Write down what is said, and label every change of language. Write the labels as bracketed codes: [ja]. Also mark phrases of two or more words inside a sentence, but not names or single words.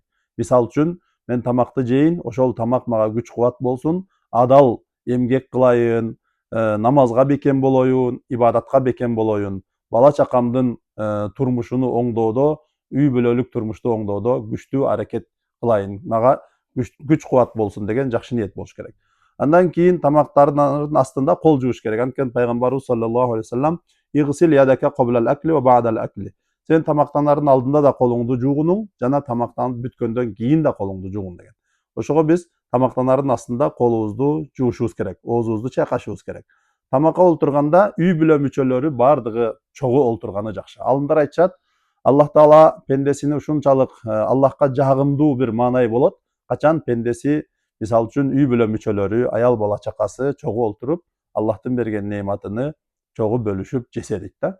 [ky] Мисалы үчүн, мен тамакты жейин, ошол тамак мага күч кубат болсун, адал эмгек кылайын, намазга бекем болоюн, ибадатка бекем болоюн, бала чакамдын турмушуну оңдоодо, үй бүлөлүк турмушту оңдоодо күчтүү аракет кылайын, мага күч кубат болсун деген жакшы ниет болуш керек. Андан кийин тамактардын астында кол жууш керек. Анткени пайгамбарыбыз [ar] صلى الله عليه وسلم اغسل يدك قبل الأكل وبعد الأكل. [ky] Сен тамактанардын алдында да колуңду жуугунуң, жана тамактанып бүткөндөн кийин да колуңду жуугун деген. Ошого биз тамактанардын астында колубузду жуушубуз керек, оозубузду чайкашыбыз керек. Тамакка олтурганда үй бүлө мүчөлөрү бардыгы чогуу олтурганы жакшы. Алымдар айтышат, Аллах Таала пендесини ушунчалык Аллахка жагымдуу бир маанай болот, качан пендеси, мисалы үчүн үй бүлө мүчөлөрү, аял бала чакасы чогуу олтуруп, Аллахтын берген неаматыны чогуу бөлүшүп жесе дейт да.